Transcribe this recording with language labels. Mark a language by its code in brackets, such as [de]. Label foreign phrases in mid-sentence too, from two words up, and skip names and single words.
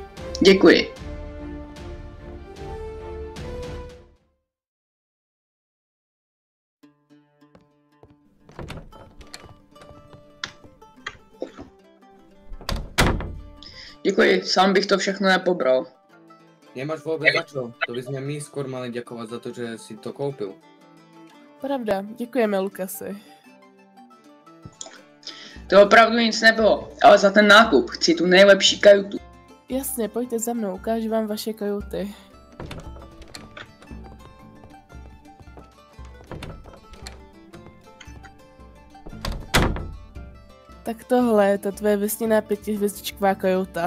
[cs] Děkuji. Děkuji, sám bych to všechno nepobral. [sk] Nemáš vôbec za čo. To by sme my skôr mali ďakovať za to, [cs] že si to koupil. Pravda, děkujeme, Lukasi. To opravdu nic nebylo, ale za ten nákup chci tu nejlepší kajutu. Jasně, pojďte za mnou, ukážu vám vaše kajuty. Tak tohle je ta tvoje vesněná 5hvězdičková kajuta.